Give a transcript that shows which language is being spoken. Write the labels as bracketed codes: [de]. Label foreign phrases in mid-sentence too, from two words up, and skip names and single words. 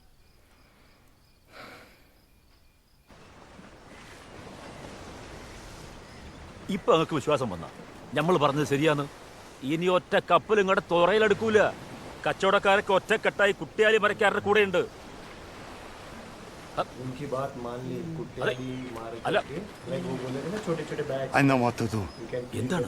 [ml] ഇപ്പൊ അങ്ങക്ക് വിശ്വാസം വന്ന നമ്മൾ പറഞ്ഞത് ശരിയാന്ന്. ഇനി ഒറ്റ കപ്പൽ ഇങ്ങോട്ട് തുറയിലെടുക്കൂല. കച്ചവടക്കാരൊക്കെ ഒറ്റക്കെട്ടായി കുട്ടിയാലി മരക്കാരുടെ കൂടെ ഉണ്ട്. [hi] उनकी बात मान ली. छोटे-छोटे bags. [ml] എന്താണ്